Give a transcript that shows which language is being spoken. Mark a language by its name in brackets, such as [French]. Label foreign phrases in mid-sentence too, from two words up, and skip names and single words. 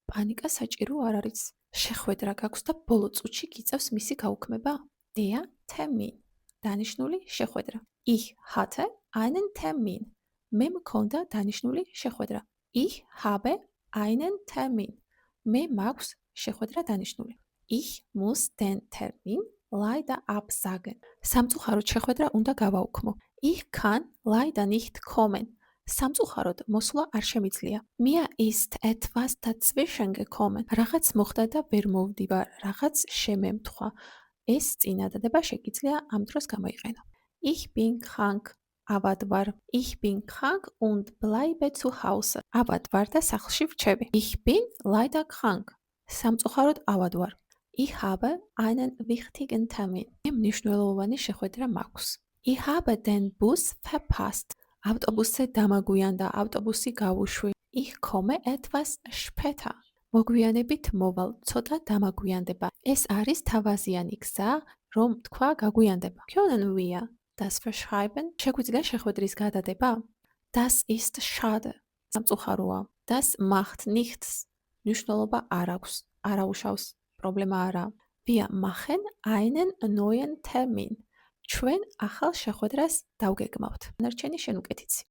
[Georgian] პანიკა საჭირო არ არის. შეხვედრა გაქვს და ბოლო წუთში გიწევს მისი გაუქმება. [German] Der Termin. [Georgian] დანიშნული შეხვედრა. [German] Ich hatte einen Termin. [Georgian] მე მქონდა დანიშნული შეხვედრა. [German] Ich habe einen Termin. [Georgian] მე მაქვს შეხვედრა დანიშნული. [German] Ich muss den Termin leider absagen. [Georgian] სამწუხაროდ შეხვედრა უნდა გავაუქმო. [German] Ich kann leider nicht kommen. [Georgian] სამწუხაროდ მოსვლა არ შემიძლია. [German] Mir ist etwas dazwischen gekommen. [Georgian] რაღაც მოხდა და ვერ მოვდივარ, რაღაც შემემთხვა. ეს წინადადება შეგიძლია ამ დროს გამოიყენო. [German] Ich bin krank. [Georgian] ავად ვარ. [German] Ich bin krank und bleibe zu Hause. [Georgian] ავად ვარ და სახლში ვრჩები. [German] Ich bin leider krank. [Georgian] სამწუხაროდ ავად ვარ. [German] Ich habe einen wichtigen Termin. [Georgian] მე მნიშვნელოვანი შეხვედრა მაქვს. [German] Ich habe den Bus verpasst. [Georgian] ავტობუსზე დამაგვიანდა, ავტობუსი გავუშვი. [German] Ich komme etwas später. [Georgian] მოგვიანებით მოვალ, ცოტა დამაგვიანდება. ეს არის თავაზიანი გზა, რომ თქვა გაგვიანდება. [German] Können wir das verschreiben? [Georgian] შეგვიძლია შეხვედრის გადადება? [German] Das ist schade. სამწუხაროა. Das macht nichts. [Georgian] მნიშვნელობა არ აქვს, არაუშავს, პრობლემა არა. [German] Wir machen einen neuen Termin. [Georgian] ჩვენ ახალ შეხვედრას დავგეგმავთ. დანარჩენი შენ უკეთიცი.